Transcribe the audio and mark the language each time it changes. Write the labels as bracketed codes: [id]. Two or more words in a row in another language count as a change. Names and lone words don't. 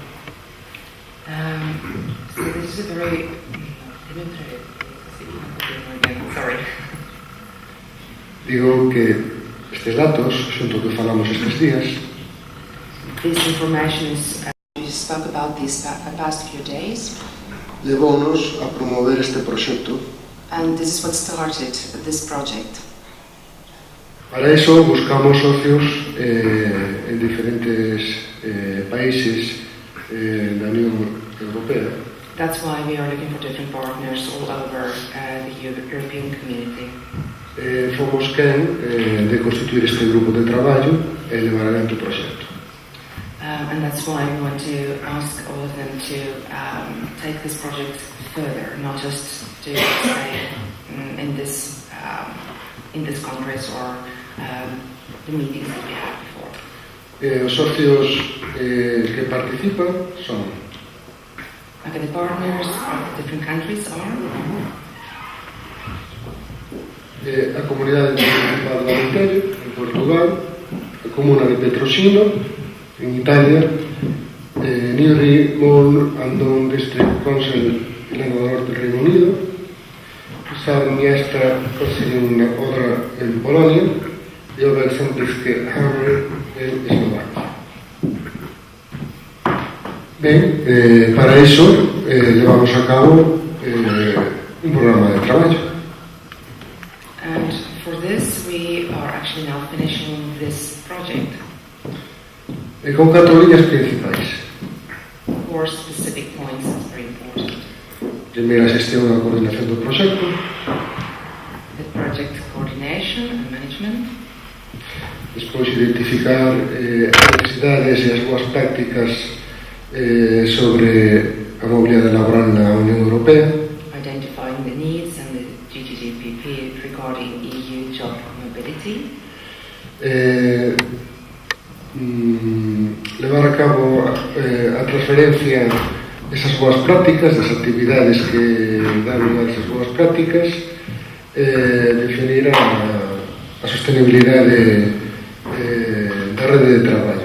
[en] So this is a very... Sorry. [gl] Digo que estes datos, xunto que falamos estes días, [en] this information is we spoke about these past few days. [gl] Levounos a promover este proxecto. [en] And this is what started this project. [gl] Para eso buscamos socios en diferentes países da Unión Europea. [en] That's why we are looking for different partners all over the European community. [gl] Fomos quen de constituir este grupo de traballo e levar adiante o proxecto. [en] And that's why we want to ask all of them to take this project further, not just to stay in this congress or the meetings that we had before. [gl] Os socios que participan son [en] Okay, the partners of the different countries are [gl] a Comunidade Municipal de Alentejo, en Portugal, a Comuna de Petrosino, en Italia, Newry, [es] Moore and Down District Council en el norte del Reino Unido, Sarmiesta Consiglio Odra en Polonia y Oversentisque Hammer en Eslovaquia. Bien, para eso llevamos a cabo un programa de trabajo. [en] And for this, we are actually now finishing this project. [gl] Con 4 líneas principais. [en] 4 specific points that's very important. [gl] Primeira, a xestión e a coordinación do proxecto. [en] The project coordination and management. [gl] Despois, identificar as necesidades e as boas prácticas sobre a mobilidade laboral na Unión Europea. [en] Identifying the needs and the GGGPP regarding EU job mobility. [gl] Levar a cabo a transferencia desas boas prácticas, das actividades que dan lugar a esas boas prácticas, definir a sostenibilidade da rede de traballo.